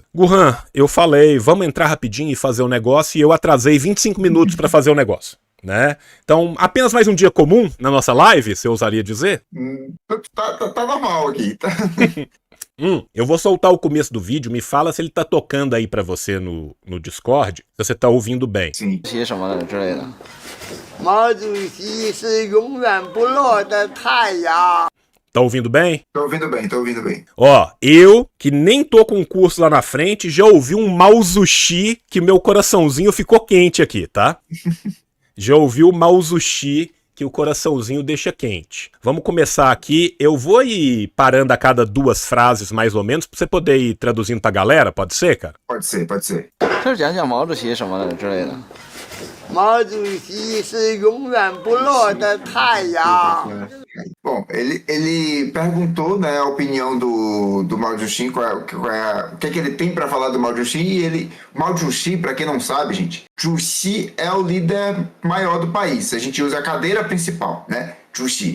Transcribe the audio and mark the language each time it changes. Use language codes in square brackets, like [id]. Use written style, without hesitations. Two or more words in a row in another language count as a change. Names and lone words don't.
[pt] Gurran, eu falei, vamos entrar rapidinho e fazer o negócio, e eu atrasei 25 minutos para fazer o negócio, né? Então, apenas mais um dia comum na nossa live, se eu ousaria dizer? Tá normal aqui, tá? Eu vou soltar o começo do vídeo, me fala se ele tá tocando aí pra você no Discord, se você tá ouvindo bem. Sim. [zh] 些什么之类的。毛主席是永远不落的太阳。 [pt] Tá ouvindo bem? Tô ouvindo bem, tô ouvindo bem. Ó, eu, que nem tô com um curso lá na frente, já ouvi um Mauzushi que meu coraçãozinho ficou quente aqui, tá? Já ouvi o Mauzushi que o coraçãozinho deixa quente. Vamos começar aqui. Eu vou ir parando a cada 2 frases, mais ou menos, pra você poder ir traduzindo pra galera, pode ser, cara? Pode ser, pode ser. [zh] 就是讲讲毛主席什么的之类的。毛主席是永远不落的太阳。 [pt] Bom, ele perguntou, né, a opinião do Mao Zedong, o que é que ele tem para falar do Mao Zedong, e Mao Zedong, para quem não sabe, gente, Juxi é o líder maior do país, a gente usa a cadeira principal, né, Juxi.